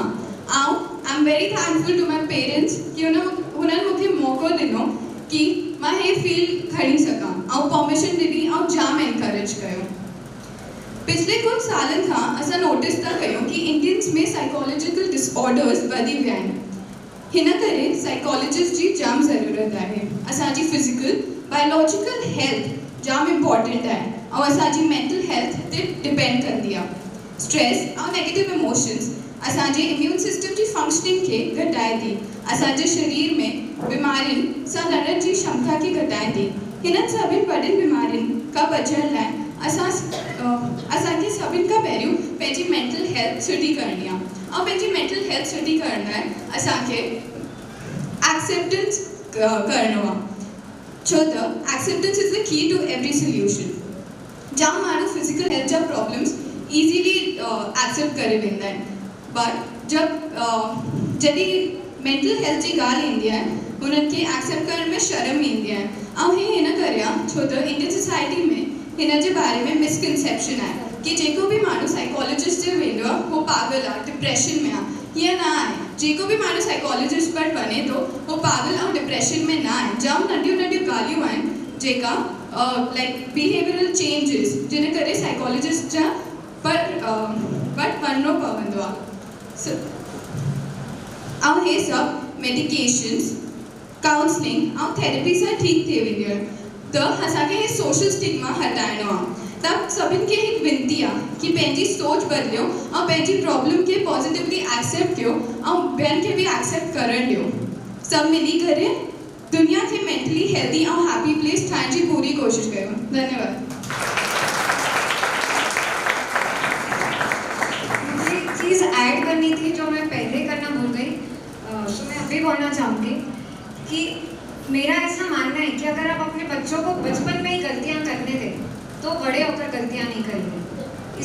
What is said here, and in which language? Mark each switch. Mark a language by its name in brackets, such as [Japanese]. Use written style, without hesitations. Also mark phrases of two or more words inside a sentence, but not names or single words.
[English] I am very thankful to my parents [Sindhi] कि हुननि मूंखे मौक़ो ॾिनो कि मां हे फील्ड खणी सघां ऐं परमिशन ॾिनी ऐं जाम एनकरेज कयो। पिछले कुझु सालनि खां असां नोटिस था कयूं कि इंडियंस में [English] psychological disorders [Sindhi] वधी विया आहिनि। हिन करे साइकोलॉजिस्ट जी जाम ज़रूरत आहे। असांजी [English] physical biological health [Sindhi] जाम इम्पॉर्टेंट है और असांजी [English] mental health [Sindhi] ते डिपेंड करती है। स्ट्रेस और [English] negative emotions [Sindhi] असांजे [English] immune system [Sindhi] की फंक्शनिंग के घटाए थी, असांजे शरीर में बीमारियों से लड़न की क्षमता की घटाए थी। हिननि सभिनि वॾियुनि बीमारियों का बचण लाइ असांखे सभिनि खां पहिरियों पंहिंजी [English] mental health [Sindhi] सुठी करणी आहे और पंहिंजी [English] mental health [Sindhi] सुठी करण लाइ असांखे एक्सेप्टेंस करणो आहे। छो त [English] acceptance is the key to every solution. [Sindhi] जाम माण्हू [English] physical health [Sindhi] जा प्रॉब्लम्स इजीली एक्सेप्ट करे वेंदा आहिनि, बट जॾहिं [English] mental health [Sindhi] जी ॻाल्हि ईंदी आहे हुननि खे एक्सेप्ट करण में शर्म ईंदी आहे। ऐं हे हिन करे आहे छो त [English] Indian society [Sindhi] में हिन जे बारे में मिसकंसेप्शन आहे कि जेको भी माण्हू साइकोलॉजिस्ट जे वेंदो आहे उहो पागल आहे, डिप्रेशन में आहे। हीअं न आहे। जेको भी माण्हू साइकोलॉजिस्ट वटि वञे थो उहो पागल ऐं डिप्रेशन में न आहे। जाम नंढियूं नंढियूं ॻाल्हियूं आहिनि जेका [English] like behavioral changes [Sindhi] जिन करे साइकोलॉजिस्ट जा वटि वञिणो पवंदो आहे। ऐं हे सभु [English] medications counselling [Sindhi] और थेरेपी से ठीक थी वेंदियूं आहिनि। त असांखे हे [English] social stigma [Sindhi] हटाइणो आहे। त सभिनि खे हिकु विनती आहे कि पंहिंजी सोच बदिलियो और पंहिंजी प्रॉब्लम के [English] positively accept [Sindhi] कयो और ॿियनि खे भी एक्सेप्ट करण ॾियो। सभु मिली करे दुनिया के [English] mentally healthy [Sindhi] और [English] happy place [Sindhi] ठाहिण जी पूरी कोशिश कयो। धन्यवाद। [Hindi] मुझे एक चीज़ ऐड करनी थी जो मैं पहले करना भूल गई, तो मैं अभी बोलना चाहूँगी कि मेरा ऐसा मानना है कि अगर आप अपने बच्चों को बचपन में ही गलतियाँ करने दें तो बड़े होकर गलतियाँ नहीं करेंगे।